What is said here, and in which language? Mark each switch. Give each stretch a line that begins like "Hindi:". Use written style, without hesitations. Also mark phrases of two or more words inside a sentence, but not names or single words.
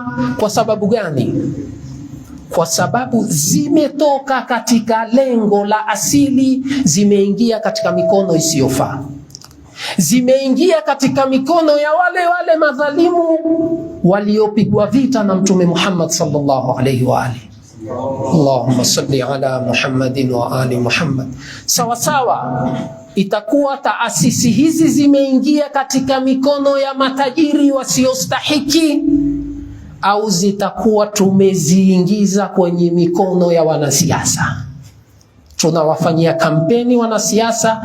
Swahili: Kwa sababu gani? Kwa sababu zimetoka katika lengo la asili, zimeingia katika mikono isiyofaa, zimeingia katika mikono ya wale madhalimu waliopigwa vita na Mtume Muhammad
Arabic: صلى الله عليه وآله. اللهم صل على محمد وآل محمد.
Swahili: Sawa sawa, itakuwa taasisi hizi zimeingia katika mikono ya matajiri wasiostahiki, au zitakuwa tumeziingiza kwenye mikono ya wanasiasa. Tunawafanyia kampeni wanasiasa.